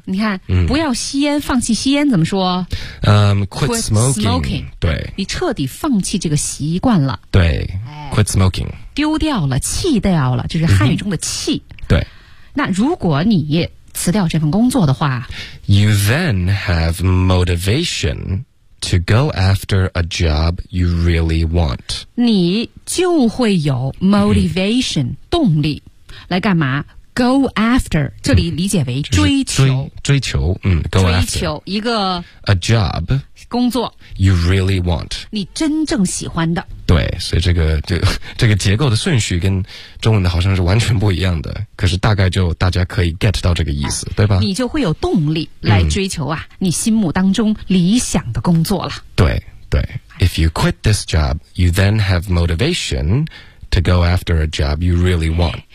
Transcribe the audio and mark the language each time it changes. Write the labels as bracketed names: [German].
[Chinese] 你看，不要吸烟，放弃吸烟怎么说？ [English] quit smoking， 对， [Chinese] 你彻底放弃这个习惯了， [English] 对 ，quit smoking， [Chinese] 丢掉了，弃掉了，就是汉语中的弃。对，那如果你辞掉这份工作的话 [English] ，you then have motivation。 To go after a job you really want. [Chinese] 你就会有 motivation,、mm-hmm. 动力来干嘛 ? [English] go after, [Chinese] 这里理解为追求。追求嗯 , [English] go after. [Chinese] 追求一个 [English] a job, [Chinese] 工作 [English] you really want. [Chinese] 你真正喜欢的。对所以这个结构的顺序跟中文的好像是完全不一样的可是大概就大家可以 get 到这个意思、啊、对吧你就会有动力来追求啊、嗯、你心目当中理想的工作了 [English] 对对 If you quit this job, you then have motivation to go after a job you really want